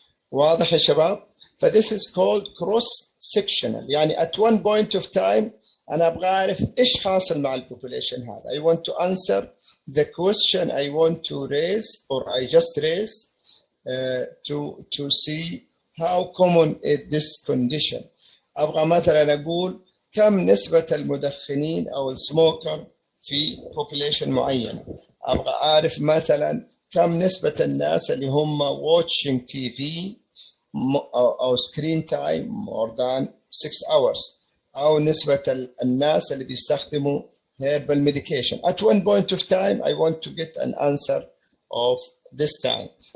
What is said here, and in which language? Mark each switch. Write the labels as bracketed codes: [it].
[ar] واضح يا شباب؟ ف [en] this is called cross sectional، [ar] يعني [en] at one point of time [ar] أنا أبغى أعرف إيش حاصل مع البوبوليشن هذا. [en] I want to answer the question I want to raise or I just raised to see how common is this condition. [ar] أبغى مثلا أقول كم نسبة المدخنين أو السموكر في population معينة. أبغى أعرف مثلا كم نسبة الناس اللي هم [en] watching TV [ar] أو [en] screen time more than 6 hours، [ar] أو نسبة الناس اللي بيستخدموا [en] herbal medication. At one point of time I want to get an answer of this time.